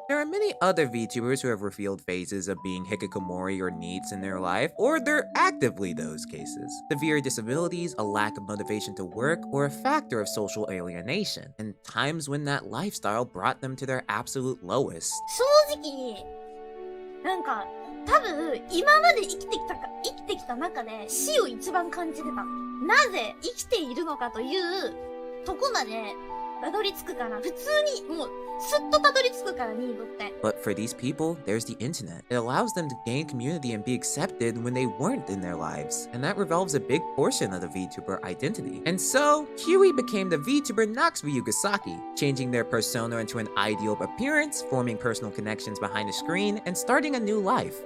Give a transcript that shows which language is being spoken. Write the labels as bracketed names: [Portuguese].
[English] There are many other VTubers who have revealed phases of being Hikikomori or NEETs in their life, or they're actively those cases. Severe disabilities, a lack of motivation to work, or a factor of social alienation, and times when that lifestyle brought them to their absolute lowest. [Japanese] 正直、なんか、多分、今まで生きてきた中で死を一番感じてた。なぜ生きているのかというとこまでたどり着くから、普通にもうすっとたどり着くから、ニードって。 [English] But for these people, there's the internet. It allows them to gain community and be accepted when they weren't in their lives. And that revolves a big portion of the VTuber identity. And so, Kiui became the VTuber Nox Ryugasaki, changing their persona into an ideal appearance, forming personal connections behind the screen, and starting a new life.